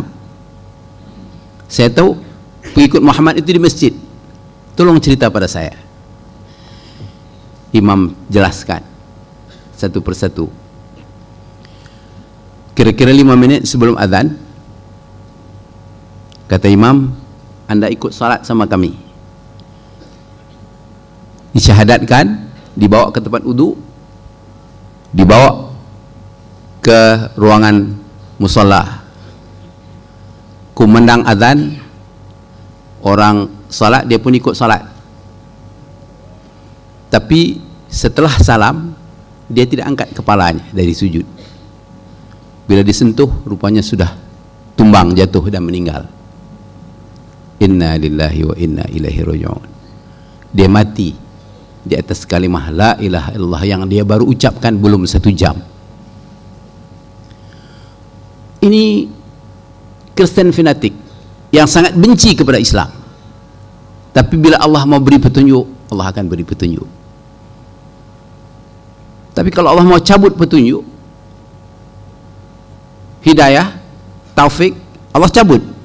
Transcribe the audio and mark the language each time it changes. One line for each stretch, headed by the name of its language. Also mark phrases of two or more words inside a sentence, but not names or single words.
Malay: Saya tahu pengikut Muhammad itu di masjid. Tolong cerita pada saya. Imam jelaskan satu persatu. Kira-kira 5 minit sebelum azan, kata Imam, anda ikut salat sama kami. Disyahadatkan, dibawa ke tempat wudu, dibawa ke ruangan musalla. Kumandang azan, orang salat, dia pun ikut salat. Tapi setelah salam, dia tidak angkat kepalanya dari sujud. Bila disentuh, rupanya sudah tumbang, jatuh dan meninggal.
Arabic: إنا لله وإنا إليه راجعون.
Malay: Dia mati di atas kalimah
Arabic: لا إله إلا الله
Malay: yang dia baru ucapkan belum 1 jam. Ini Kristen fanatik yang sangat benci kepada Islam. Tapi bila Allah mau beri petunjuk, Allah akan beri petunjuk. Tapi kalau Allah mau cabut petunjuk, hidayah, taufik, Allah cabut.